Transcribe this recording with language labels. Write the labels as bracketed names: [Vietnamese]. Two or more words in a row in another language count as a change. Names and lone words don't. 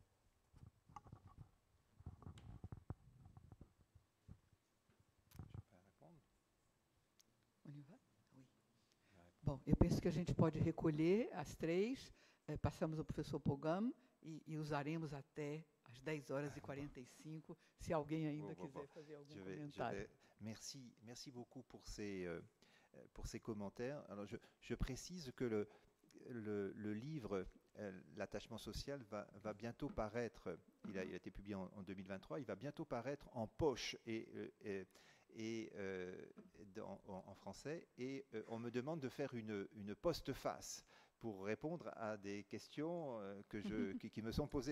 [Portuguese] Bom, eu penso que a gente pode recolher as três, passamos ao professor Pogam e usaremos até às 10h45, si alguém ainda quiser fazer algum comentário. [French] Merci beaucoup pour ces commentaires. Alors je précise que le livre L'attachement social va bientôt paraître, il a été publié en 2023, il va bientôt paraître en poche en français, et on me demande de faire une postface pour répondre à des questions qui me sont posées.